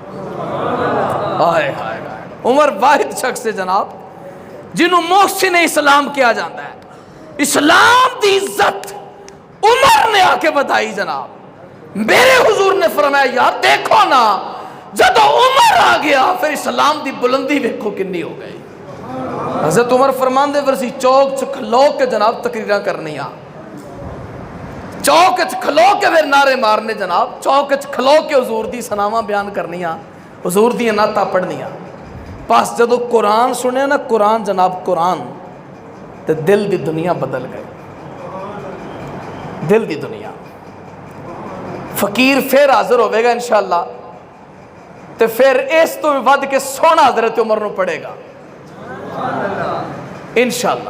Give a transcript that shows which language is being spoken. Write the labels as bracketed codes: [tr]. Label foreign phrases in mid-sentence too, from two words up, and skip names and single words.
[pa] آئے آئے عمر واحد شخص ہے جناب جنہوں محسن اسلام کیا جاتا ہے۔ اسلام دی عزت عمر نے آ کے بتائی جناب۔ میرے حضور نے فرمایا یار دیکھو نا جدو عمر آ گیا پھر اسلام دی بلندی ویکھو کنی ہو گئی۔ حضرت عمر فرماندے ورسی چوک چ کھلو کے جناب تقریراں کرنیاں، چوک چ کھلو کے پھر نعرے مارنے جناب، چوک چ کھلو کے حضور دی سناواں بیان کرنیاں، حضور دی نعتاں پڑھنیاں۔ پاس جدو قرآن سنے نا قرآن جناب قرآن تے دل دی دنیا بدل گئی، دل دی دنیا۔ فقیر پھر حاضر ہوئے گا انشاءاللہ تے پھر اس تو ود کے سونا حضرت عمر نو پڑے گا انشاءاللہ۔